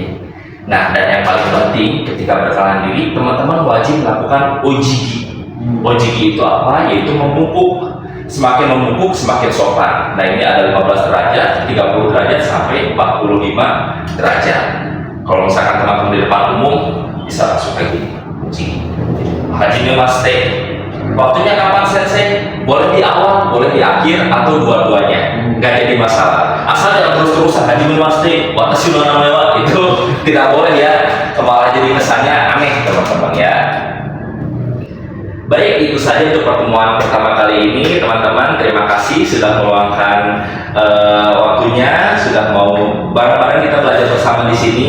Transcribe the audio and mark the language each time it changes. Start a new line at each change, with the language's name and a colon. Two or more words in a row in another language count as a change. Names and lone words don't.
Indonesian: Nah, dan yang paling penting ketika berkenalan diri, teman-teman wajib melakukan ojigi. Ojigi itu apa? Yaitu membungkuk. Semakin membungkuk, semakin sopan. Nah, ini ada 15 derajat, 30 derajat, sampai 45 derajat. Kalau misalkan teman-teman di depan umum, bisa langsung kayak gini. Ojigi.
Japanese: はじめまして.
Indonesian: Waktunya kapan sensei? Boleh di awal, boleh di akhir, atau dua-duanya. Nggak jadi masalah. Asal jangan terus-terusan
Japanese: はじめまして、私の名前は,
Indonesian: itu tidak boleh ya. Malah jadi kesannya aneh teman-teman ya. Baik, itu saja untuk pertemuan pertama kali ini, teman-teman. Terima kasih sudah meluangkan waktunya, sudah mau bareng-bareng kita belajar bersama di sini.